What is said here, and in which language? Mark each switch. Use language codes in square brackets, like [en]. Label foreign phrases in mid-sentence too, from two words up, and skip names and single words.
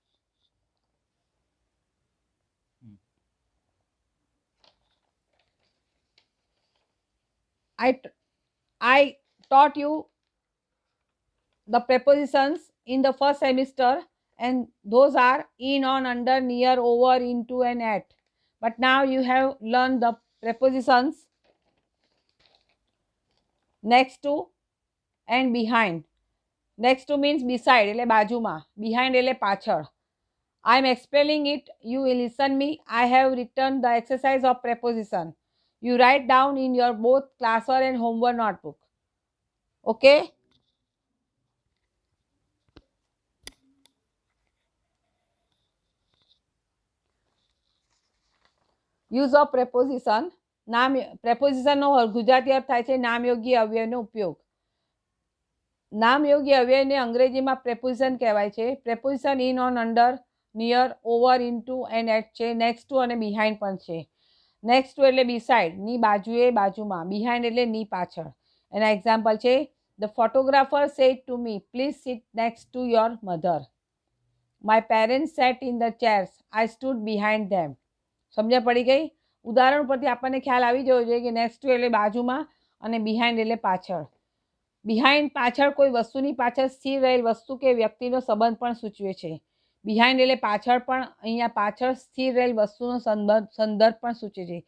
[en] I taught you the prepositions in the first semester, and those are in, on, under, near, over, into, and at. But now you have learned the prepositions next to and behind. Next to means beside, [gu] એટલે બાજુમાં. Behind એટલે પાછળ. [en] I am explaining it. You will listen me. I have written the exercise of preposition. You write down in your both classwork and homework notebook. Okay? Use of preposition. [gu] નામ prepositionનો ગુજરાતી અર્થ થાય છે નામયોગી અવ્યયનો ઉપયોગ. નામયોગી અવ્યયને અંગ્રેજીમાં preposition કહેવાય છે. [en] preposition in, on, under, near, over, into and at છે. next to [gu] અને behind પણ છે. [en] next to એટલે beside, [gu] ની બાજુએ, બાજુમાં. behind એટલે ની પાછળ. એના એક્ઝામ્પલ છે, [en] the photographer said to me, please sit next to your mother. My parents sat in the chairs. I stood behind them. [gu] સમજ્યા પડી ગઈ? ઉદાહરણ પરથી આપણને ખ્યાલ આવી જવો જોઈએ કે [en] next to [gu] એટલે બાજુમાં અને બિહાઇન્ડ એટલે પાછળ. બિહાઇન્ડ પાછળ કોઈ વસ્તુની પાછળ સ્થિર રહેલ વસ્તુ કે વ્યક્તિનો સંબંધ પણ સૂચવે છે. બિહાઇન્ડ એટલે પાછળ, પણ અહીંયા પાછળ સ્થિર રહેલ વસ્તુનો સંદર્ભ પણ સૂચવે છે.